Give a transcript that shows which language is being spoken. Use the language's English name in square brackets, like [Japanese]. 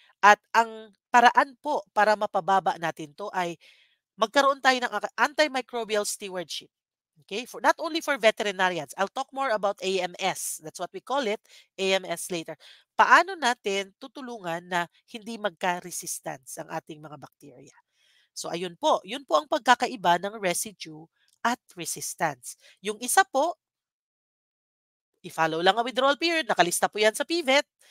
[Filipino] At ang paraan po para mapababa natin to ay magkaroon tayo ng antimicrobial stewardship. [English] Okay? For not only for veterinarians. I'll talk more about AMS. That's what we call it, AMS later. [Filipino] Paano natin tutulungan na hindi magka-resistance ang ating mga bacteria? So ayun po, yun po ang pagkakaiba ng residue at resistance. Yung isa po, i-follow lang ang withdrawal period, nakalista po yan sa PVET.